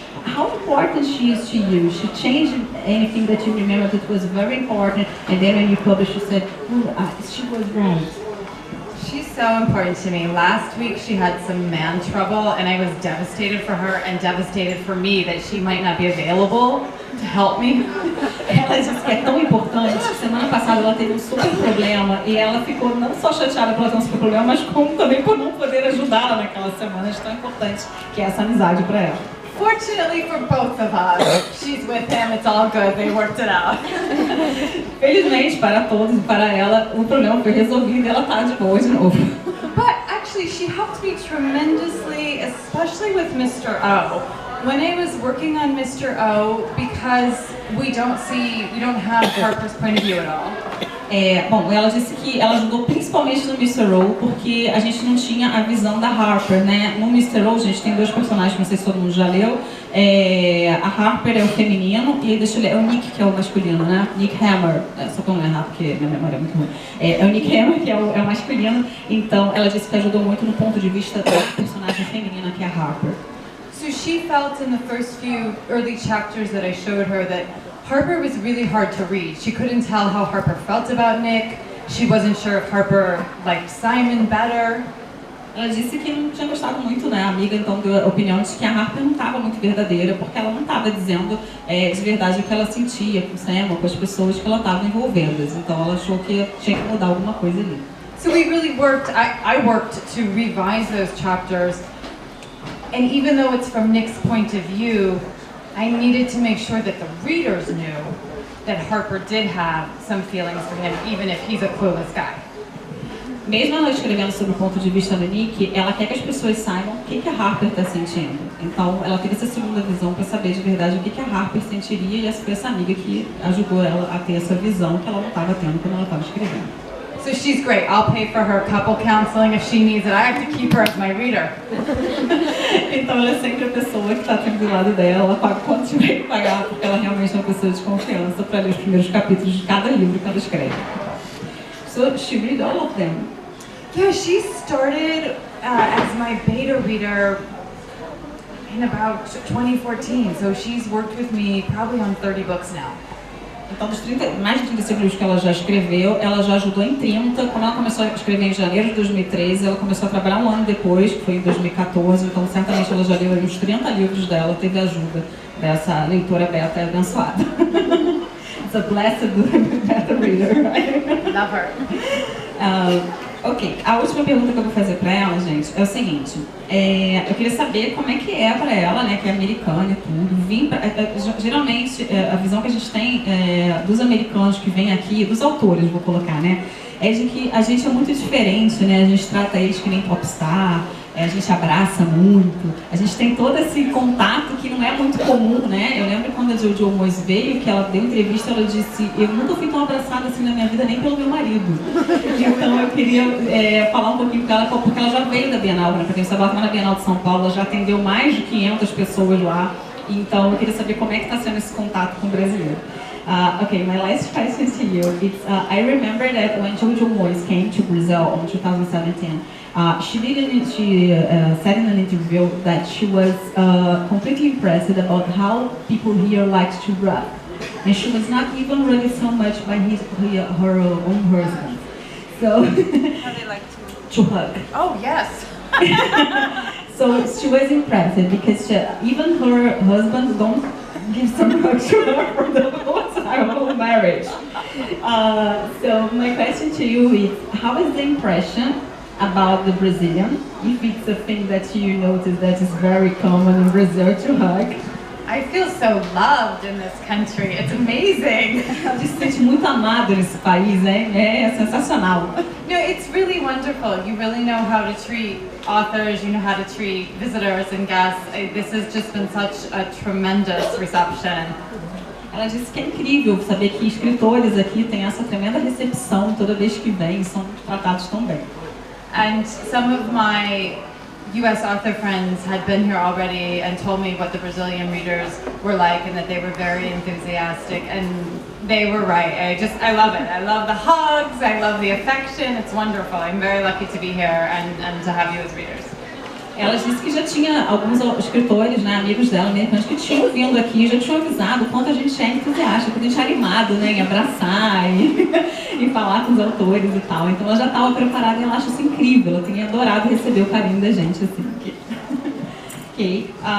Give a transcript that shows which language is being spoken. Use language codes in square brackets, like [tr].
[en] How important she is to you? She changed anything that you remember that was very important, and then when you published, you said, she was right. so important to me. Last week she had some man trouble and I was devastated for her and devastated for me that she might not be available to help me. [pt] Ela disse que é tão importante que semana passada ela teve um super problema e ela ficou não só chateada por ela ter um super problema, mas como também por não poder ajudá-la naquela semana tão importante que é essa amizade para ela. [en] Fortunately for both of us, she's with him, it's all good, they worked it out. [pt] Felizmente para todos e para ela, o problema foi resolvido e ela tá de boa de novo. [en] But actually she helped me tremendously, especially with Mr. O. When I was working on Mr. O, because we don't have Harper's point of view at all. [pt] Bom, ela disse que ela ajudou principalmente no Mr. O porque a gente não tinha a visão da Harper, né? No Mr. O, a gente tem dois personagens, não sei se todo mundo já leu. A Harper é o feminino e deixa eu ler, é o Nick que é o masculino, né? Nick Hammer, só pra não errar porque minha memória é muito ruim. É o Nick Hammer que é o masculino, então ela disse que ajudou muito no ponto de vista da personagem feminina que é a Harper. [en] So she felt in the first few early chapters that I showed her that Harper was really hard to read. She couldn't tell how Harper felt about Nick. She wasn't sure if Harper liked Simon better. [pt] Ela disse que não tinha gostado muito, né? A amiga então deu a opinião de que a Harper não estava muito verdadeira, porque ela não estava dizendo de verdade o que ela sentia com o Sam ou com as pessoas que ela estava envolvendo. Então ela achou que tinha que mudar alguma coisa ali. [en] So we really worked, I worked to revise those chapters. And even though it's from Nick's point of view, I needed to make sure that the readers knew that Harper did have some feelings for him, even if he's a clueless guy. [pt] Mesmo ela escrevendo sobre o ponto de vista do Nick, ela quer que as pessoas saibam o que a Harper está sentindo. Então, ela teve essa segunda visão para saber de verdade o que a Harper sentiria, e essa foi essa amiga que ajudou ela a ter essa visão que ela não estava tendo quando ela estava escrevendo. [en] So she's great. I'll pay for her couple counseling if she needs it. I have to keep her as my reader. [pt] Então ela é sempre a pessoa que está sempre do lado dela, ela paga quanto tiver que pagar, porque ela realmente é uma pessoa de confiança para ler os primeiros capítulos de cada livro que ela escreve. [en] So she read all of them. Yeah, she started as my beta reader in about 2014. So she's worked with me probably on 30 books now. [pt] Então, dos mais de 35 livros que ela já escreveu, ela já ajudou em 30. Quando ela começou a escrever em janeiro de 2013, ela começou a trabalhar um ano depois, que foi em 2014. Então, certamente ela já leu uns 30 livros dela, teve ajuda dessa leitora beta abençoada. [en] It's a blessed beta reader, right? Love her. [pt] Ok, a última pergunta que eu vou fazer para ela, gente, é o seguinte. Eu queria saber como é que é para ela, né, que é americana e tudo. Geralmente, a visão que a gente tem dos americanos que vêm aqui, dos autores, vou colocar, né, é de que a gente é muito diferente, né, a gente trata eles que nem popstar, a gente abraça muito, a gente tem todo esse contato que não é muito comum, né? Eu lembro quando a Jojo Moyes veio, que ela deu entrevista, ela disse: eu nunca fui tão abraçada assim na minha vida, nem pelo meu marido. Então eu queria falar um pouquinho com ela, porque ela já veio da Bienal, né? Pra quem sabe, ela estava na Bienal de São Paulo, ela já atendeu mais de 500 pessoas lá, então eu queria saber como é que está sendo esse contato com o brasileiro. [en] Okay, my last question to you is, I remember that when Jojo Moyes came to Brazil in 2017, she said in an interview that she was completely impressed about how people here like to rub. And she was not even rubbed so much by her own husband. So, How they like to hug. Oh, yes. So she was impressed because even her husband don't give some hugs to her for the whole time of marriage. So my question to you is, how is the impression about the Brazilian, if it's a thing that you notice that is very common in Brazil to hug? I feel so loved in this country. It's amazing. [pt] Ela se sente muito amada nesse país, é sensacional. [en] No, it's really wonderful. You really know how to treat authors, you know how to treat visitors and guests. This has just been such a tremendous reception. [pt] Ela disse que é incrível saber que escritores aqui têm essa tremenda recepção toda vez que vêm, são tratados tão bem. [en] And some of my US author friends had been here already and told me what the Brazilian readers were like and that they were very enthusiastic, and they were right. I love it. I love the hugs, I love the affection. It's wonderful. I'm very lucky to be here and to have you as readers. [pt] Ela disse que já tinha alguns escritores, né, amigos dela, americanos, que tinham vindo aqui, já tinham avisado o quanto a gente é entusiasta, quanto a gente é animado, né, em abraçar. em falar com os autores e tal. Então ela já estava preparada e ela acha isso incrível. Ela tem adorado receber o carinho da gente, assim. Ok. Okay.